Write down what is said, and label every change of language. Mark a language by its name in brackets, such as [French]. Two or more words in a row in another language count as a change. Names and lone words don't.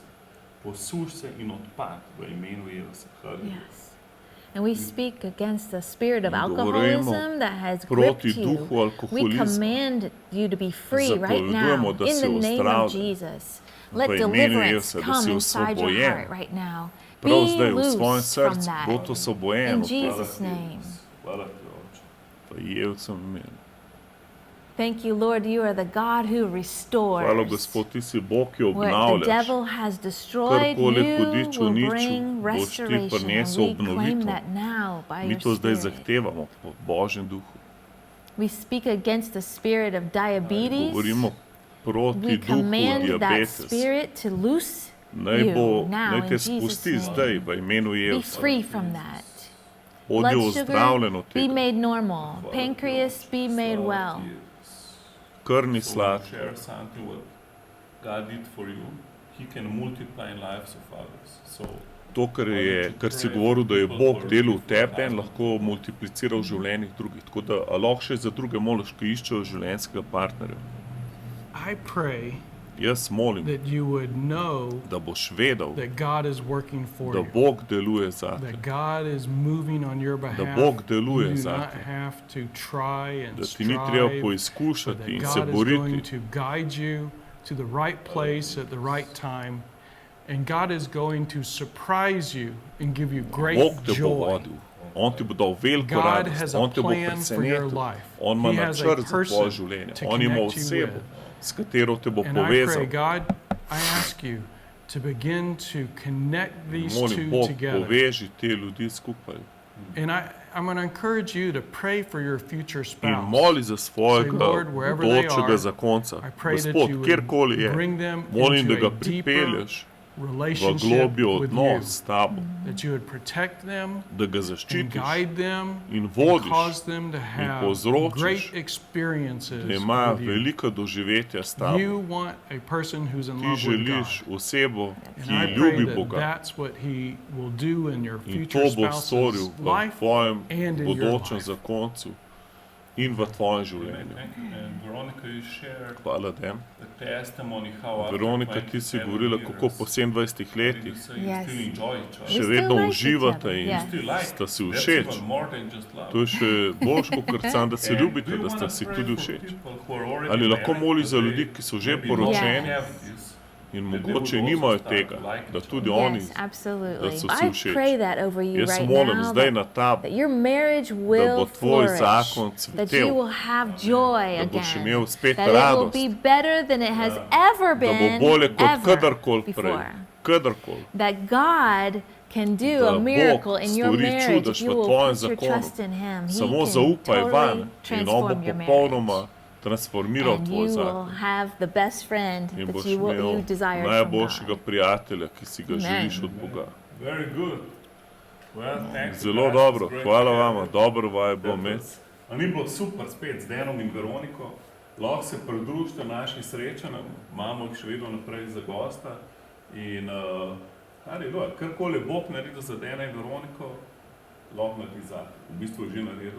[Slovenian] Posuš se in odpad v imenu Jezusa, haleluja. [English] Yes. And we speak against the spirit of [Slovenian] In govorimo [English] alcoholism that has gripped [Slovenian] proti [English] you. [Slovenian] duhu [English] We [Slovenian] alkoholizma. [English] command you to be free right now [Slovenian] Zapovedujemo, da [English] in [Slovenian] si [English] the name of [Slovenian] ozdravljen. [English] Jesus. Let [Slovenian] v imenu [English] deliverance [Slovenian] Jezusa, da [English] come [Slovenian] si [English] inside your [Slovenian] osvobojen. [English] heart right now. Be [Slovenian] Prav zdaj v svojem [English] loose from [Slovenian] srcu [English] that. [Slovenian] bo to osvobojen [English] In [Slovenian] od tega. [English] Jesus' name. [Slovenian] Hvala ti, Oče. V Jezusovem imenu. [English] Thank you, Lord. You are the God who restores. [Slovenian] Hvala, Gospod, ti si Bog, ki [English] What the [Slovenian] obnavljaš. [English] devil has destroyed, [Slovenian] Karkoli [English] you [Slovenian] hudič [English] will [Slovenian] uničil, [English] bring [Slovenian] boš ti [English] restoration. [Slovenian] prinesel [English] And we claim [Slovenian] obnovitev. [English] that now by [Slovenian] Mi [English] your [Slovenian] to zdaj [English] Spirit. [Slovenian] zahtevamo po Božjem duhu. [English] We speak against the spirit of diabetes. [Slovenian] Govorimo proti [English] We [Slovenian] duhu [English] command that [Slovenian] diabetes. [English] spirit to loose [Slovenian] Naj [English] you now [Slovenian] naj [English] in [Slovenian] te [English] Jesus' [Slovenian] spusti [English] name. [Slovenian] zdaj v imenu [English] Be [Slovenian] Jezusa. [English] free from that. [Slovenian] Bodi [English] Blood [Slovenian] ozdravljen [English] sugar [Slovenian] od [English] be [Slovenian] tega. [English] made normal. Pancreas be made well. [Slovenian] Krvni [English] So [Slovenian] slad. [English] share something what God did for you. He can multiply in lives of others. [Slovenian] So To, kar si govoril, da je Bog delal v tebe in lahko multiplicira v življenjih drugih. Tako da a lahko še za druge moliš, ki iščejo življenjskega partnerja. [English] I pray [Slovenian] Jaz molim, [English] that you would know [Slovenian] da boš vedel, [English] that God is working for [Slovenian] da [English] you. [Slovenian] Bog deluje zate. [English] That God is moving on your behalf. [Slovenian] Bog deluje [English] You do not [Slovenian] zate. [English] have to try and [Slovenian] Da ti ni treba [English] strive, but [Slovenian] poizkušati [English] that [Slovenian] in se [English] God is going [Slovenian] boriti. [English] to guide you to the right place at the right time. And God is going to surprise you and give you great [Slovenian] Bog te bo [English] joy. [Slovenian] vodil. On ti bo dal veliko [English] God [Slovenian] radost. [English] has a [Slovenian] On te bo [English] plan for your [Slovenian] presenetil. [English] life. [Slovenian] On ima [English] He has a [Slovenian] načrt za tvoje [English] person [Slovenian] življenje. [English] to [Slovenian] On ima [English] connect you [Slovenian] osebo, [English] with. [Slovenian] s katero te bo [English] And I pray, [Slovenian] povezal. [English] God, I ask you to begin to connect these [Slovenian] Molim, [English] two [Slovenian] Bog, [English] together. [Slovenian] poveži te ljudi skupaj. [English] And I'm going to encourage you to pray for your future [Slovenian] In [English] spouse. [Slovenian] moli za svojega [English] Say, Lord, wherever they [Slovenian] bodočega [English] are, [Slovenian] zakonca. [English] I pray that [Slovenian] Gospod, [English] you [Slovenian] kjerkoli [English] would [Slovenian] je, [English] bring them [Slovenian] molim, da [English] into [Slovenian] ga [English] a deeper [Slovenian] pripelješ v [English] relationship [Slovenian] globjo [English] with you. [Slovenian] odnos s tabo, [English] That you would protect them [Slovenian] da ga [English] and [Slovenian] zaščitiš, [English] guide them [Slovenian] in [English] and [Slovenian] vodiš, [English] cause them to have [Slovenian] povzročiš, [English] great experiences [Slovenian] da imajo [English] with you. [Slovenian] velika doživetja s tabo. [English] You want a person who's in [Slovenian] Ti [English] love with [Slovenian] želiš [English] God. [Slovenian] osebo, [English] And [Slovenian] ki [English] I pray [Slovenian] ljubi [English] that [Slovenian] Boga. [English] that's what He will do in your [Slovenian] In [English] future [Slovenian] to bo storil [English] spouse's [Slovenian] v [English] life [Slovenian] tvojem [English] and in your [Slovenian] bodočem [English] life. [Slovenian] zakoncu in v tvojem življenju. [English] And Veronica, you shared [Slovenian] Hvala, Dem. [English] the testimony how after [Slovenian] Veronika, ti si [English] 27 [Slovenian] govorila, kako po 27 [English] years, [Slovenian] letih [English] you say you Yes. still enjoy each other. [Slovenian] še [English] still [Slovenian] vedno [English] like each [Slovenian] uživate [English] other, [Slovenian] in [English] yes. Still like. [Slovenian] sta si [English] That's [Slovenian] všeč. [English] even more than just love. [Slovenian] To je še boljš, kot sam, da se [English] And [Slovenian] ljubite, [English] do you [Slovenian] da [English] wanna [Slovenian] sta si [English] pray [Slovenian] tudi [English] for [Slovenian] všeč. [English] people who are already [Slovenian] Ali lahko [English] married, [Slovenian] moliš [English] but [Slovenian] za [English] they [Slovenian] ljudi, ki so že [English] maybe [Slovenian] poročeni [English] don't have this, [Slovenian] in [English] that they [Slovenian] mogoče [English] would also [Slovenian] nimajo [English] start [Slovenian] tega, [English] to like [Slovenian] da [English] each [Slovenian] tudi [English] other. [Slovenian] oni, [English] Yes, absolutely. [Slovenian] da so si [English] I [Slovenian] všeč. [English] pray that over you [Slovenian] Jaz [English] right [Slovenian] molim [English] now, [Slovenian] zdaj na tabo, [English] that your marriage [Slovenian] da bo [English] will [Slovenian] tvoj [English] flourish, [Slovenian] zakon [English] that you [Slovenian] cvetel, [English] will have joy [Slovenian] da boš [English] again, [Slovenian] imel spet [English] that it will [Slovenian] radost, [English] be better than it has ever [Slovenian] da bo [English] been [Slovenian] bolje kot [English] ever [Slovenian] kadarkoli prej, [English] before. [Slovenian] kadarkoli. [English] That God can do [Slovenian] Da [English] a [Slovenian] Bog [English] miracle in your [Slovenian] stori [English] marriage [Slovenian] čudež [English] if you [Slovenian] v [English] will [Slovenian] tvojem [English] put your [Slovenian] zakonu. [English] trust in Him. He [Slovenian] Samo [English] can [Slovenian] zaupaj vanj [English] totally [Slovenian] in on bo [English] transform your [Slovenian] popolnoma [English] marriage. [Slovenian] transformiral [English] And [Slovenian] tvoj [English] you will [Slovenian] zakon. [English] have the best friend [Slovenian] In [English] that [Slovenian] boš [English] you [Slovenian] imel [English] desire from [Slovenian] najboljšega [English] God. [Slovenian] prijatelja, ki si ga [English] Amen. [Slovenian] želiš od Boga. [English] Very good. Well, thanks. [Slovenian] Zelo [English] guys. [Slovenian] dobro, [English] It's great [Slovenian] hvala [English] to have [Slovenian] vama, [English] you. [Slovenian] dobro vaj bilo [English] That [Slovenian] imeti. was- A ni bilo super spet z Denom in Veroniko. Lahko se pridružite našim srečanjem, imamo jih še vedno naprej za gosta. In kar je bilo, karkoli Bog naredil za Dena in Veroniko, lahko naredi zate. V bistvu je že naredil.